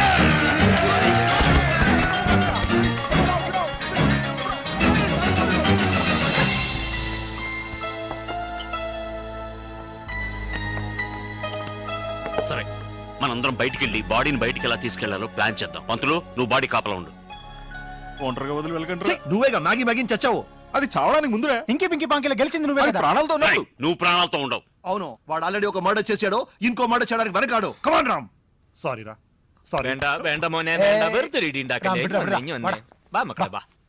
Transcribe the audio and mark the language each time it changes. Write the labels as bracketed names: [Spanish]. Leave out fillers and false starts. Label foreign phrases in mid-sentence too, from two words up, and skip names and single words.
[Telugu] సరే మనందరం బయటికి వెళ్ళి బాడీని బయటికి ఎలా తీసుకెళ్లాలో ప్లాన్ చేద్దాం. పంతులు నువ్వు బాడీ కాపలా ఉండు. ఒంటరిగా వదిలి వెళ్ళకండి. నువ్వేగా మ్యాగీ మ్యాగీ చచ్చావు. అది చావడానికి ముందురే. ఇంకే పింకి పాంకిలో గెలిచింది నువ్వే కదా. ప్రాణాలతో ఉన్నాడు. నువ్వు ప్రాణాలతో ఉండవు. అవును వాడు ఆల్రెడీ ఒక మర్డర్ చేశాడు. ఇంకో మర్డర్ చేయడానికి వెనకాడు. కమాన్ రామ్. సారీ రా. సారీ. [Malayalam] വേണ്ട വേണ്ട മോനെ വേണ്ട. വെറുതെ ഇടി ഉണ്ടാക്കല്ലേ. ഇങ്ങ് വന്നേ. വാ മക്കളെ വാ.